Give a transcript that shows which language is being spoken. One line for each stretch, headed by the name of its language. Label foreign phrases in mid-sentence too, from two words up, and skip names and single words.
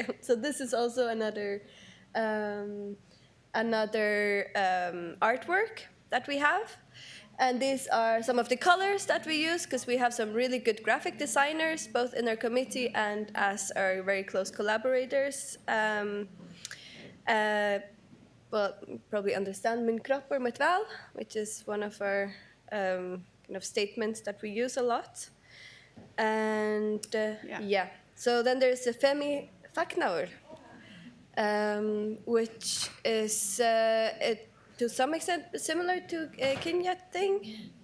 English: So this is also another artwork that we have. And these are some of the colors that we use, because we have some really good graphic designers, both in our committee and as our very close collaborators. Well, probably understand
Icelandic: Min kroppur mitt val,
English: which is one of our kind of statements that we use a lot. And so then there's a feminískur, which is to some extent similar to Kynjaþing.